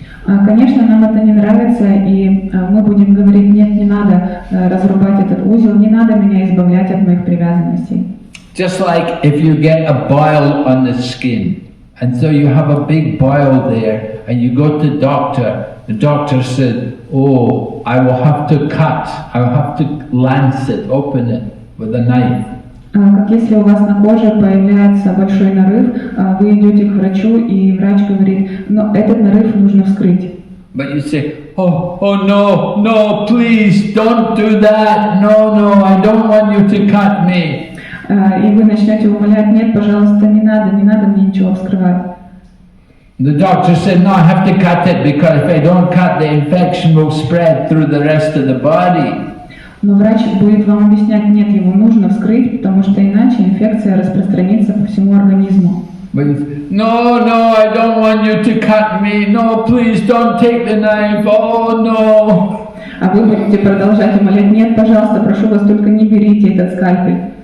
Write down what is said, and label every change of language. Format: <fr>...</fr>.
<ru>Конечно, нам это не нравится, и мы будем говорить, нет, не надо разрубать этот узел, не надо меня избавлять от моих привязанностей.</ru> <en>Just like if you get a boil on the skin, and so you have a big boil there, and you go to the doctor said, oh, I will have to cut, I will have to lance it, open it with a knife.</en> <ru>Как если у вас на коже появляется большой нарыв, вы идете к врачу, и врач говорит, но этот нарыв нужно вскрыть.</ru> <en>But you say, oh no, please don't do that, no, I don't want you to cut me.</en> <ru>И вы начнете умолять, нет, пожалуйста, не надо мне ничего вскрывать.</ru> <en>The doctor said, no, I have to cut it because if I don't cut, the infection will spread through the rest of the body.</en> <ru>Но врач будет вам объяснять, нет, его нужно вскрыть, потому что иначе инфекция распространится по всему организму.</ru> <en>But no, I don't want you to cut me. No, please don't take the knife. Oh no.</en> <ru>А вы будете продолжать умолять, нет, пожалуйста, прошу вас, только не берите этот скальпель.</ru>